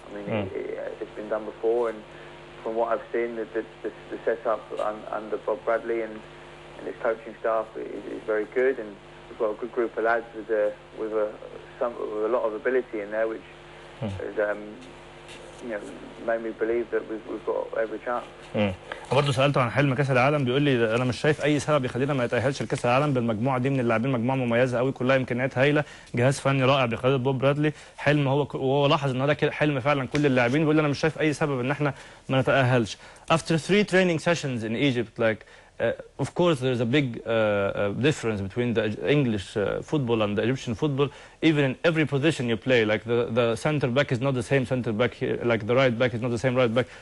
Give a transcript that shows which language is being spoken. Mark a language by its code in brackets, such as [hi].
[en] I mean, it's been done before, and from what I've seen, the setup under Bob Bradley and his coaching staff is very good, and we've got a good group of lads with a lot of ability in there, which has made me believe that we've got every chance. [ar] برضه سالته عن حلم كاس العالم، بيقول لي انا مش شايف اي سبب يخلينا ما نتاهلش لكاس العالم بالمجموعه دي من اللاعبين، مجموعه مميزه قوي كلها امكانيات هايله، جهاز فني رائع بقياده بوب برادلي، حلم وهو لاحظ ان ده حلم فعلا كل اللاعبين، بيقول لي انا مش شايف اي سبب ان احنا ما نتاهلش. [en] After 3 training sessions in Egypt, like of course there's a big difference between the English football and the Egyptian football, even in every position you play, like the center back is not the same center back here, like the right back is not the same right back.